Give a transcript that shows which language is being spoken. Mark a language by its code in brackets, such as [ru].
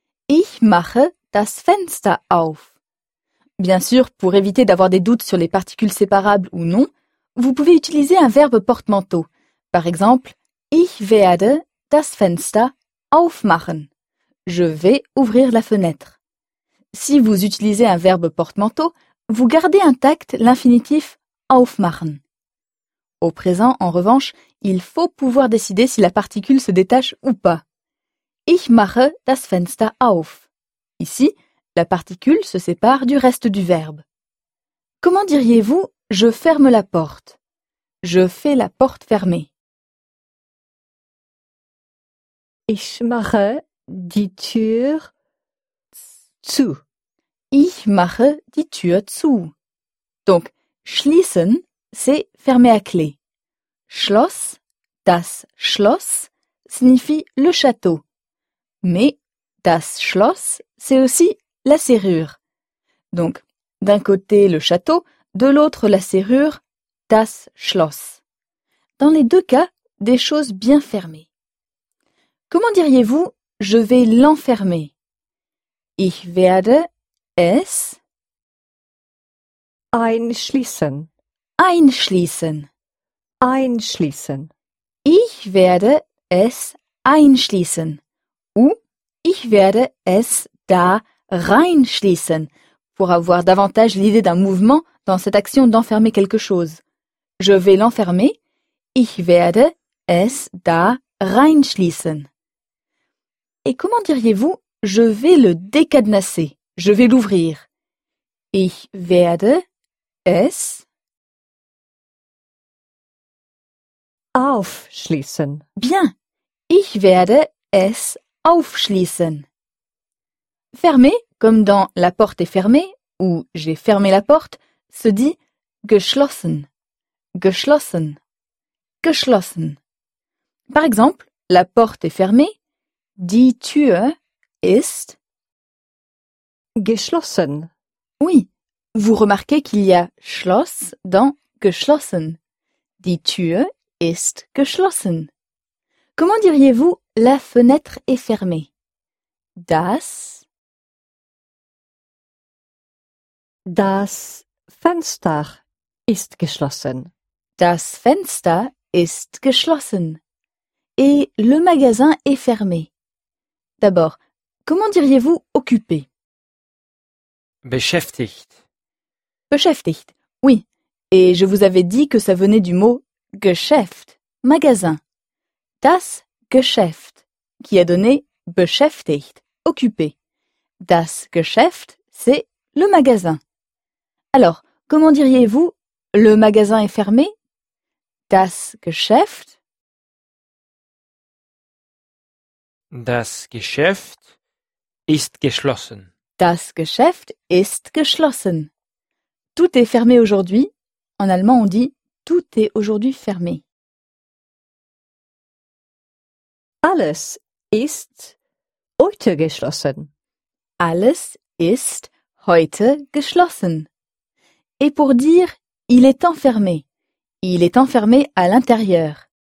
[de] Ich mache das Fenster auf. [fr] Bien sûr, pour éviter d'avoir des doutes sur les particules séparables ou non, vous pouvez utiliser un verbe porte-manteau. Par exemple, [de] ich werde das Fenster aufmachen. [fr] Je vais ouvrir la fenêtre. Si vous utilisez un verbe porte-manteau, vous gardez intact l'infinitif aufmachen. Au présent, en revanche, il faut pouvoir décider si la particule se détache ou pas. [de] Ich mache das Fenster auf. [fr] Ici, la particule se sépare du reste du verbe. Comment diriez-vous « je ferme la porte »? Je fais la porte fermée. [de] Ich mache die Tür zu. Ich mache die Tür zu. [fr] Donc, schließen, c'est fermer à clé. Schloss, das Schloss, signifie le château. Mais das Schloss, c'est aussi la serrure. Donc, d'un côté le château, de l'autre la serrure, das Schloss. Dans les deux cas, des choses bien fermées. Comment diriez-vous « je vais l'enfermer » [de] Ich werde es einschließen. Einschließen. Einschließen. Ich werde es einschließen. [fr] Ou [de] ich werde es da reinschließen, [fr] pour avoir davantage l'idée d'un mouvement dans cette action d'enfermer quelque chose. Je vais l'enfermer. [de] Ich werde es da reinschließen. [fr] Et comment diriez-vous « je vais le décadenasser »,« je vais l'ouvrir » [de] Ich werde es aufschließen. [fr] Bien. [de] Ich werde es aufschließen. [fr] Fermer, comme dans « la porte est fermée » ou « j'ai fermé la porte », se dit « geschlossen ». Geschlossen. Geschlossen. Par exemple, « la porte est fermée », « [de] die Tür ist » geschlossen. [fr] Oui, Vous remarquez qu'il y a Schloss dans geschlossen. [de] Die Tür ist geschlossen. [fr] Comment diriez-vous la fenêtre est fermée? [de] Das Fenster ist geschlossen. Das Fenster ist geschlossen. [fr] Et le magasin est fermé. D'abord, comment diriez-vous occupé? Beschäftigt. Beschäftigt, oui. Et je vous avais dit que ça venait du mot Geschäft, magasin. Das Geschäft, qui a donné beschäftigt, occupé. Das Geschäft, c'est le magasin. Alors, comment diriez-vous le magasin est fermé? [de] Das Geschäft? Das Geschäft ist geschlossen. Das Geschäft ist geschlossen. [fr] Tout est fermé aujourd'hui. En allemand, on dit tout est aujourd'hui fermé. [de] Alles ist heute geschlossen. Alles ist heute geschlossen. [fr] Et pour dire il est enfermé. Il est enfermé à l'intérieur.